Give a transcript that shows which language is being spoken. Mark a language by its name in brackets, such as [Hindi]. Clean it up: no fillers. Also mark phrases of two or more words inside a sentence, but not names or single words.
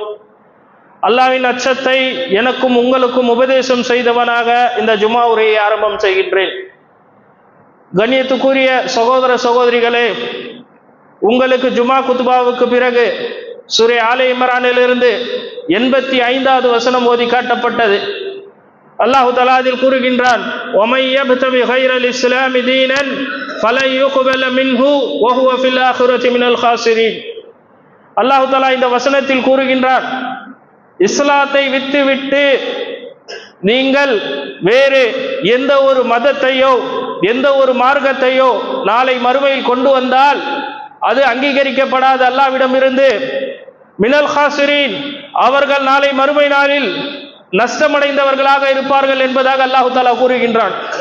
[Tamil] அல்லாஹ்வின் அச்சத்தை எனக்கும் உங்களுக்கும் உபதேசம் செய்தவனாக இந்த ஜுமா உரையை ஆரம்பம் செய்கின்றேன். கண்ணியத்துக்குரிய சகோதர சகோதரிகளே, உங்களுக்கு ஜுமா குத்துபாவுக்கு பிறகு சூரா ஆல இம்ரானிலிருந்து 85வது வசனம் ஓதி காட்டப்பட்டது. அல்லாஹ் தஆலா அதில் கூறுகின்றான், [Arabic] وَمَن يَبْتَغِ غَيْرَ الْإِسْلَامِ دِينًا فَلَن يُقْبَلَ مِنْهُ وَهُوَ فِي الْآخِرَةِ مِنَ الْخَاسِرِينَ. [Tamil] அல்லாஹ் தஆலா இந்த வசனத்தில் கூறுகின்றான், இஸ்லாத்தை விட்டுவிட்டு நீங்கள் வேறு எந்த ஒரு மதத்தையோ எந்த ஒரு மார்க்கத்தையோ நாளை மறுமையில் கொண்டு வந்தால் அது அங்கீகரிக்கப்படாத அல்லாஹ்விடமிருந்து [Arabic] من الخاسرين, [Tamil] அவர்கள் நாளை மறுமை நாளில் நஷ்டமடைந்தவர்களாக இருப்பார்கள் என்பதாக அல்லாஹ் தஆலா கூறுகின்றான்.